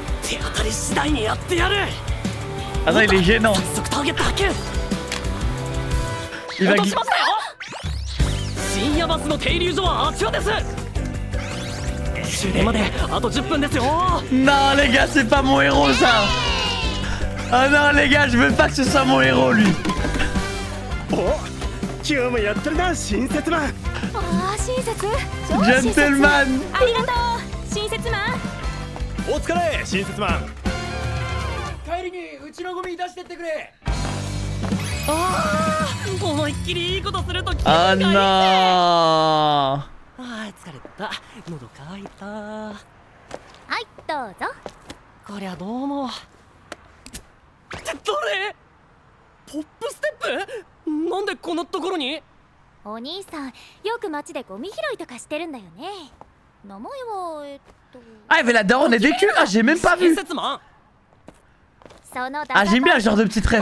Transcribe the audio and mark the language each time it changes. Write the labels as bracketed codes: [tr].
[ja] 手当たり次第にやってやる。 [fr] Ah non, il est gênant. [ja] 早速ターゲット発見。 [fr] Il va [ja] 落としましたよ。深夜バスの停留所はあちらです。終電まであと10分ですよ。 [fr] Non les gars, c'est pas mon héros ça. Ah non les gars, je veux pas que ce soit mon héros lui. [ja] 今日もやってるな、親切マン。ああ、親切。ジェンテルマン。ありがとう、親切マン。お疲れ、親切マン。帰りにうちのゴミ出してってくれ。ああ、思いっきりいいことすると気分 [fr] Ah [ja] がいいぜ。 [fr] non. [ja] ああ、疲れた。喉乾いた。はい、どうぞ。こりゃどうも。どれ？ポップステップ？なんでこんなところに？お兄さん、よく街でゴミ拾いとかしてるんだよね。名前は [fr] Ah, il avait la daronne et des culs. Ah, j'ai même pas vu. [ja] 親切マン。 [fr] Ah, j'aime bien le genre de petite rêve.